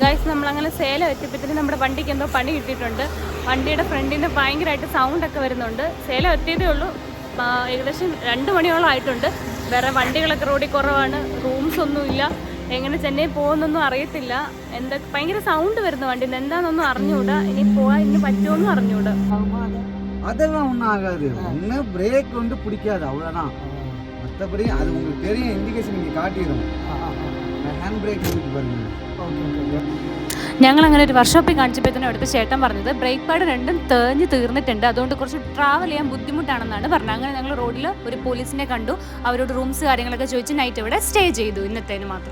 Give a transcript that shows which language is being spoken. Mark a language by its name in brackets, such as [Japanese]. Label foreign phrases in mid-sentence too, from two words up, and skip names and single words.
[Malayalam] ഗൈസ് നമ്മളങ്ങനെ സേലം എത്തിയപ്പോഴത്തേനും നമ്മുടെ വണ്ടിക്ക് എന്തോ പണി കിട്ടിയിട്ടുണ്ട്. വണ്ടിയുടെ ഫ്രണ്ടിൽ നിന്ന് ഭയങ്കരമായിട്ട് സൗണ്ടൊക്കെ വരുന്നുണ്ട്. സേലം എത്തിയതേ ഉള്ളൂ, ഏകദേശം 2 മണിയോളം ആയിട്ടുണ്ട്. വേറെ വണ്ടികളൊക്കെ റോഡിൽ കുറവാണ്, റൂംസ് ഒന്നുമില്ല. എങ്ങനെ ചെന്നൈ പോകുന്നൊന്നും അറിയത്തില്ല. എന്താ ഭയങ്കര സൗണ്ട് വരുന്നു വണ്ടിയിൽ നിന്ന്, എന്താണെന്നൊന്നും അറിഞ്ഞുകൂടാ. ഇനി പോവാൻ ഇനി പറ്റുമോന്നും അറിഞ്ഞുകൂടാ. [Tamil] அதெல்லாம் ஒன்றும் ஆகாது. ஒன்று பிரேக் வந்து பிடிக்காது, அவ்வளோதான். மற்றபடி அது உங்களுக்கு தெரியும், இண்டிகேஷன் நீங்கள் காட்டிடும். [English] hand brake பாருங்க. [Malayalam] ഞങ്ങൾ അങ്ങനെ ഒരു വർക്ക്ഷോപ്പിൽ കാണിച്ചപ്പോഴത്തേനും അവിടുത്തെ ചേട്ടൻ പറഞ്ഞത് [English] brake pad [Malayalam] രണ്ടും തേഞ്ഞ് തീർന്നിട്ടുണ്ട്, അതുകൊണ്ട് കുറച്ച് ട്രാവൽ ചെയ്യാൻ ബുദ്ധിമുട്ടാണെന്നാണ് പറഞ്ഞത്. അങ്ങനെ ഞങ്ങൾ റോഡിൽ ഒരു പോലീസിനെ കണ്ടു, അവരോട് റൂംസ് കാര്യങ്ങളൊക്കെ ചോദിച്ച് നൈറ്റ് ഇവിടെ സ്റ്റേ ചെയ്തു, ഇന്നത്തേന് മാത്രം.